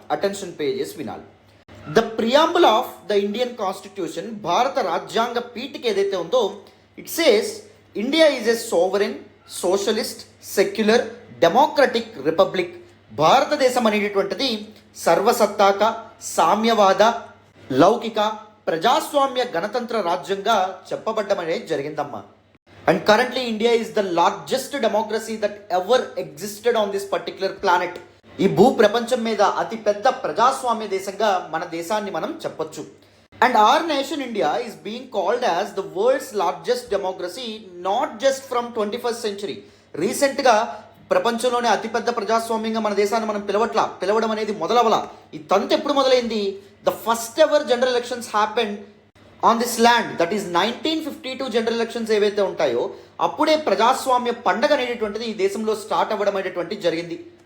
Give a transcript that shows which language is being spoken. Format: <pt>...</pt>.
<en>Attention pay చేసి వినాలి. The preamble of the Indian constitution,</en> <te>భారత రాజ్యాంగ పీఠిక ఏదైతే ఉందో,</te> <en>It says India is a sovereign, socialist, secular, democratic republic.</en> <te>భారతదేశం అనేటటువంటిది సర్వసత్తాక, సామ్యవాద, లౌకిక, ప్రజాస్వామ్య గణతంత్ర రాజ్యంగా చెప్పబడ్డం అనేది జరిగిందమ్మా.</te> <en>And currently India is the largest democracy that ever existed on this particular planet.</en> <te>ఈ భూ ప్రపంచం మీద అతి పెద్ద ప్రజాస్వామ్య దేశంగా మన దేశాన్ని మనం చెప్పొచ్చు.</te> <en>And our nation India is being called as the world's largest democracy, not just from 21st century.</en> <te>రీసెంట్గా ప్రపంచంలోనే అతిపెద్ద ప్రజాస్వామ్యంగా మన దేశాన్ని మనం పిలవడం అనేది మొదలవలా. ఈ తంతు ఎప్పుడు మొదలైంది?</te> <en>the first ever general elections</en> <te>happened on this land, that is 1952 general elections ఏవైతే ఉంటాయో అప్పుడే ప్రజాస్వామ్య పండగ అనేటటువంటిది ఈ దేశంలో స్టార్ట్ అవ్వడం అనేటువంటి జరిగింది.</te>